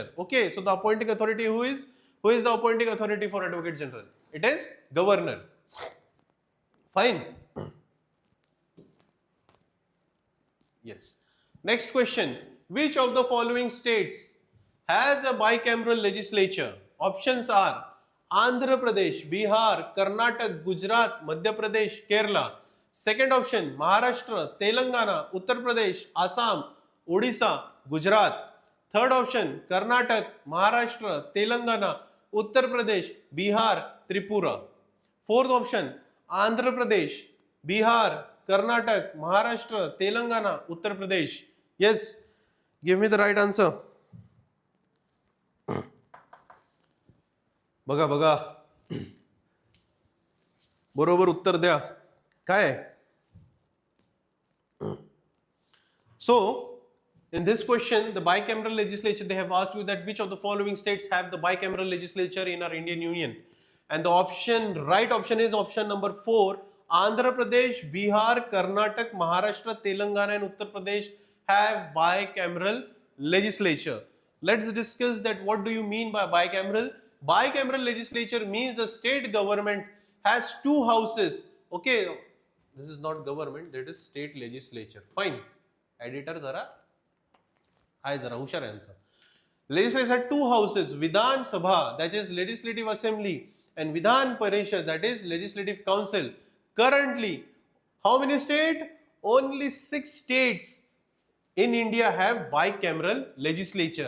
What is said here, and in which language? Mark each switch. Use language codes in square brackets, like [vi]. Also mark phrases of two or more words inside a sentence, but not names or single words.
[en] Okay, so the appointing authority who is the appointing authority for Advocate General? It is Governor. Fine. Yes. Next question. Which of the following states has a bicameral legislature? Options are Andhra Pradesh, Bihar, Karnataka, Gujarat, Madhya Pradesh, Kerala. Second option, Maharashtra, Telangana, Uttar Pradesh, Assam, Odisha, Gujarat. Third option, Karnataka, Maharashtra, Telangana, Uttar Pradesh, Bihar, Tripura. Fourth option, Andhra Pradesh, Bihar, Karnataka, Maharashtra, Telangana, Uttar Pradesh. Yes, give me the right answer. [mr] बघा बघा, बरोबर उत्तर द्या. काय? [en] So In this question, the bicameral legislature, they have asked you that which of the following states have the bicameral legislature in our Indian Union? And the right option is option number 4. Andhra Pradesh, Bihar, Karnataka, Maharashtra, Telangana and Uttar Pradesh have bicameral legislature. Let's discuss that what do you mean by bicameral? Bicameral legislature means the state government has two houses. Okay, this is not government, that is state legislature. Fine. Editor zara. [mr] ही जरा हुशार [en] answer. Legislature has two houses, Vidhan Sabha, that is Legislative Assembly, and Vidhan Parishad, that is Legislative Council. Currently, how many states? Only 6 states in India have bicameral legislature.